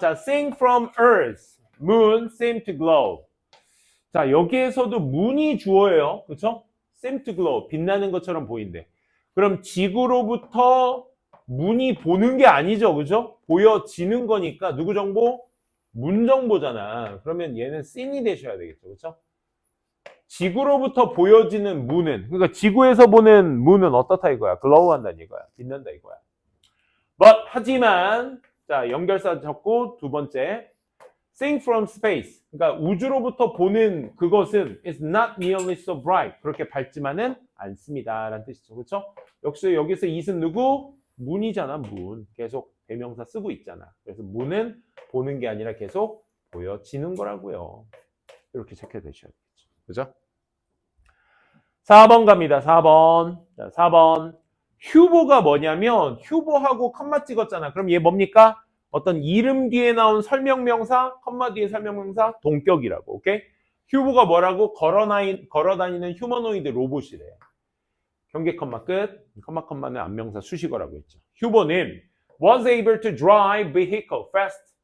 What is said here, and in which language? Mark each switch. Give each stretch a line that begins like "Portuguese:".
English: 자, sing from earth, moon seem to glow.
Korean: 자, 여기에서도 moon이 주어예요. 그쵸?
English: seem to glow,
Korean: 빛나는 것처럼 보인대. 그럼 지구로부터 문이 보는 게 아니죠. 그죠? 보여지는 거니까 누구 정보? 문 정보잖아. 그러면 얘는 seen이 되셔야 되겠죠. 그쵸? 지구로부터 보여지는 문은, 그러니까 지구에서 보는 문은 어떻다 이거야? glow 한다는 이거야. 빛난다 이거야. 하지만 자, 연결사 적고 두 번째
English: sing from space.
Korean: 그러니까 우주로부터 보는 그것은
English: is not nearly so bright.
Korean: 그렇게 밝지만은 않습니다. 라는 뜻이죠. 그렇죠? 역시 여기서 it은 누구? 문이잖아. 문. 계속 대명사 쓰고 있잖아. 그래서 문은 보는 게 아니라 계속 보여지는 거라고요. 이렇게 체크해 두셔야 되겠죠. 그죠? 4번 갑니다. 4번. 자, 4번. 휴보가 뭐냐면 휴보하고 컴마 찍었잖아. 그럼 얘 뭡니까? 어떤 이름 뒤에 나온 설명명사, 컴마 뒤에 설명명사, 동격이라고. 오케이? 휴보가 뭐라고? 걸어다니는 휴머노이드 로봇이래. 경계 컴마 끝. 컴마는 안명사 수식어라고 했죠. 휴보는
English: was able to drive vehicle fast.